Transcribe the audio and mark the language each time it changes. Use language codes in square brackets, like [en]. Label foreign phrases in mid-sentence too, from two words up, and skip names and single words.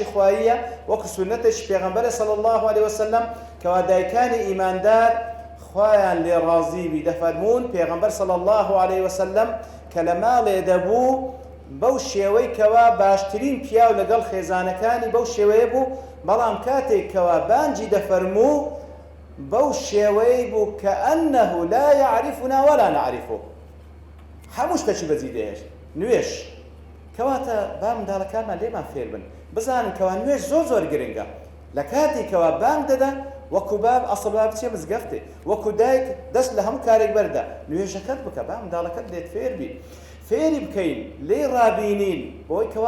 [ckb] خواییە وەکو سونەتێکی پێغەمبەرە [ar] صلی الله علیه وسلم [ckb] کەوا دایکانی ئیماندار خوایان لێ ڕازی بی دەفەرمون پێغەمبەر [ar] صلی الله علیه وسلم [ckb] کە لە ماڵێ دەبوو بەو شێوەی کەوا باشترین پیاو لەگەڵ خێزانەکانی بەو شێوەیە بوو بەڵام کاتێک کەوا بانجی دەفەرموو بەو شێوەی بوو کە [ar] ئەنەه لا يعرفنا ولا نعرفه [ckb] هەموو شتێکی بەجێ دەهێشت نوێژ کەواتە با منداڵەکانمان لێمان فێر بن بزانن کەوا نوێژ زۆر گرنگە لە کاتی کەوا بانگ دەدا وەکو باب ئەسڵ باب بچێ مزگەفتێ وەکو دایک دەست لە هەموو کارێک بەردا نوێژەکەت بکە با منداڵەکەت لێت فێر بی فێری بکەین لێ ڕابینین بۆی کەوا